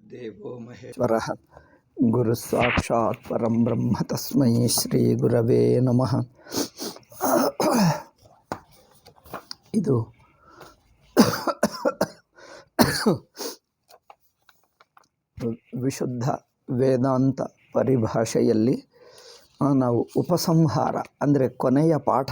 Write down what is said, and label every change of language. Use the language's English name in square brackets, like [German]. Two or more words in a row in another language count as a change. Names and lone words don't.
[Sanskrit] ದೇವೋ ಮಹೇಶ್ವರಃ ಗುರು ಸಾಕ್ಷಾತ್ ಪರಂ ಬ್ರಹ್ಮ ತಸ್ಮೈ ಶ್ರೀ ಗುರವೇ ನಮಃ. [Kannada] ಇದು ವಿಶುದ್ಧ ವೇದಾಂತ ಪರಿಭಾಷೆಯಲ್ಲಿ ನಾವು ಉಪಸಂಹಾರ ಅಂದರೆ ಕೊನೆಯ ಪಾಠ.